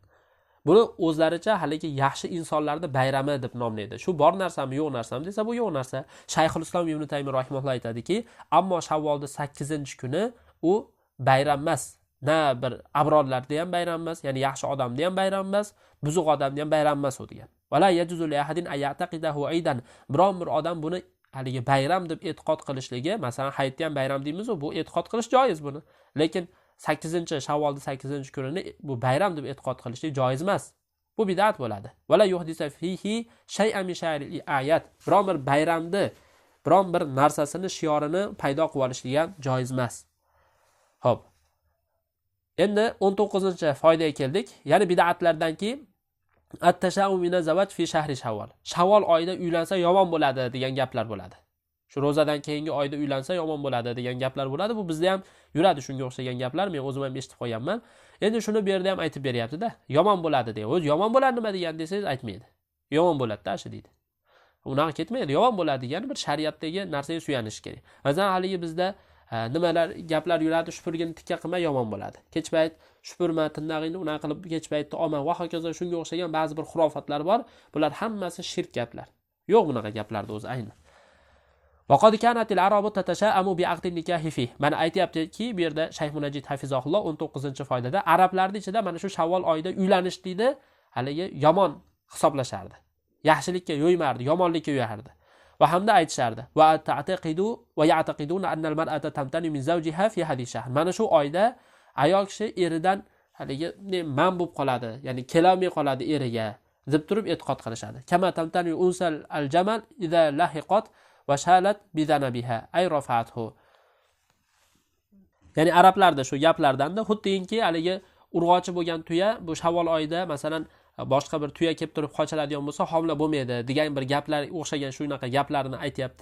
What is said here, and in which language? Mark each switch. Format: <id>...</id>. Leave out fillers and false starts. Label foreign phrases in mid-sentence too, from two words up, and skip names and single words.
<uz>Buni o'zlaricha haligi yaxshi insonlarning bayrami deb nomlaydi. Shu bor narsami, yo'q narsami desa, bu yo'q narsa. Shayxul Islom Ibn Taymiyya rahimahulloh aytadiki, ammo Shavvolda 8-kuni u bayram emas. Na bir abrorlarda ham bayram emas, ya'ni yaxshi odamda ham bayram emas, buzuq odamda ham bayram emas u degan.</uz> <ar>ولا يجوز لأحد أن يعتقده عيدا.</ar> <uz>Biron bir odam buni haligi bayram deb e'tiqod qilishligi, masalan, hayitni ham bayram deymiz-ku, bu e'tiqod qilish joiz buni. Lekin 8-Shavvolda 8-kunini bu bayram deb e'tiqod qilishlik joiz emas. Bu bid'at bo'ladi.</uz> <ar>ولا يحدث فيه شيئا من شعائر الأعياد.</ar> <uz>Biron bir bayramni, biron bir narsasini, shiorini paydo qilib olishlik ham joiz emas. Xo'p. Endi 19-foydaga keldik. Ya'ni bid'atlardanki</uz> <ar>التشاؤم من الزواج في شهر شوال.</ar> <uz>Shavvol oyida uylansa yomon bo'ladi degan gaplar bo'ladi. Shu ro'zadan keyingi oyda uylansa yomon bo'ladi degan gaplar bo'ladi. Bu bizda ham yuradi shunga o'xshagan gaplar. Men o'zim ham eshitib qo'yganman. Endi shuni bu yerda ham aytib beryapti-da. Yomon bo'ladi deya. O'zi yomon bo'ladi nima degan desangiz aytmaydi. Yomon bo'ladi-da shu deydi. Unaqa ketmaydi. Yomon bo'ladi degani bir shariatdagi narsaga suyanish kerak. Masalan, haligi bizda nimalar gaplar yuradi, shupurgini tikka qilma yomon bo'ladi. Kech payt shupurma, tindag'ingni unaqa qilib kech paytda olma va hokazo shunga o'xshagan ba'zi bir xurofotlar bor. Bular hammasi shirk gaplar. Yo'q bunaqa gaplarda o'zi ayni.</uz> <ar>وقد كانت العرب تتشاءم بعقد النكاح في.</ar> <uz>Mana aytayaptiki, bu yerda Shayx Munajjid hafizahulloh 19-foydada arablarning ichida mana shu Shavvol oyida uylanishlikni haligi yomon hisoblashardi. Yaxshilikka yo'ymardi, yomonlikka yo'yardi. Va hamda aytishardi:</uz> <ar>"وتعتقد ويعتقدون أن المرأة تمتنع من زوجها في هذه الشهر."</ar> <uz>Mana shu oyda ayol kishi eridan haligi man bo'lib qoladi, ya'ni kelolmay qoladi eriga deb turib e'tiqod qilishadi.</uz> <ar>كما تمتنع أنثى الجمل إذا لقحت و شالت بذنبها أي رفعته.</ar> <uz>Ya'ni arablarda shu gaplardanda xuddiki haligi urg'ochi bo'lgan tuya bu Shavvol oyida masalan boshqa bir tuya kelib turib qochiladigan bo'lsa homila bo'lmaydi degan bir gaplar o'xshagan shunaqa gaplarni aytayapti.</uz>